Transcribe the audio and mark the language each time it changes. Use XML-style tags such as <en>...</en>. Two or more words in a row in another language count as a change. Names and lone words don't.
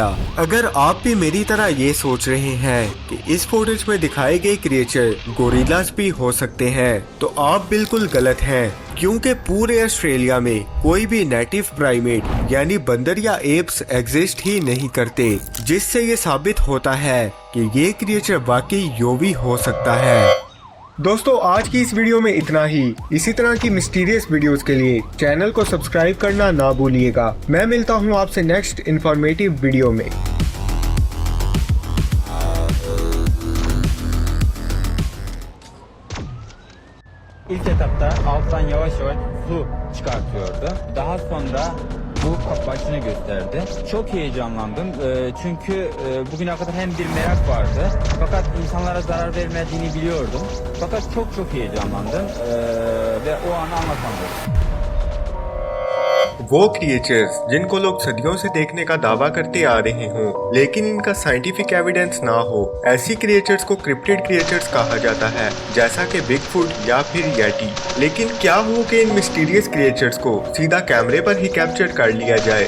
<hi>अगर आप भी मेरी तरह ये सोच रहे हैं कि इस फुटेज में दिखाए गए</hi> <en>creature gorillas</en> <hi>भी हो सकते हैं, तो आप बिल्कुल गलत हैं, क्योंकि पूरे ऑस्ट्रेलिया में कोई भी</hi> <en>native primate</en> <hi>यानी बंदर या</hi> <en>apes exist</en> <hi>ही नहीं करते, जिससे ये साबित होता है कि ये क्रिएचर वाकई योवी हो सकता है। दोस्तों, आज की इस वीडियो में इतना ही। इसी तरह की</hi> <en>mysterious videos</en> <hi>के लिए चैनल को सब्सक्राइब करना ना भूलिएगा। मैं मिलता हूँ आपसे</hi> <en>next informative video</en> <hi>में।</hi> <tr>İlk etapta alttan yavaş yavaş su çıkartıyordu. Daha sonra bu başını gösterdi. Çok heyecanlandım çünkü bugüne kadar hem bir merak vardı, fakat insanlara zarar vermediğini biliyordum. Fakat çok heyecanlandım ve o anı anlatamıyorum.</tr> <hi>वो क्रिएचर्स जिनको लोग सदियों से देखने का दावा करते आ रहे हों, लेकिन इनका</hi> <en>scientific evidence</en> <hi>ना हो, ऐसी क्रिएचर्स को</hi> <en>cryptid creatures</en> <hi>कहा जाता है, जैसा कि बिगफुट या फिर येटी। लेकिन क्या हो कि इन</hi> <en>mysterious creatures</en> <hi>को सीधा कैमरे पर ही कैप्चर कर लिया जाए?</hi>